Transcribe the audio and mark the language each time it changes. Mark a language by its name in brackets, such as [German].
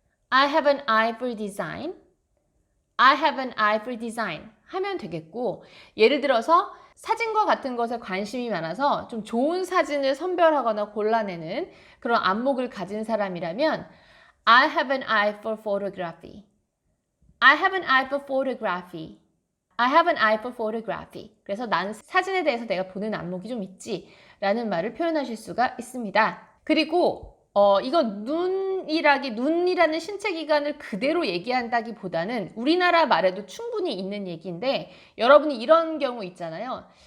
[English] I have an eye for design. I have an eye for design [Korean] 하면 되겠고, 예를 들어서 사진과 같은 것에 관심이 많아서 좀 좋은 사진을 선별하거나 골라내는 그런 안목을 가진 사람이라면 [English] I have an eye for photography. I have an eye for photography. I have an eye for photography. [Korean] 그래서 나는 사진에 대해서 내가 보는 안목이 좀 있지 라는 말을 표현하실 수가 있습니다. 그리고 이건 눈이라는 신체 기관을 그대로 얘기한다기보다는 우리나라 말에도 충분히 있는 얘기인데, 여러분이 이런 경우 있잖아요.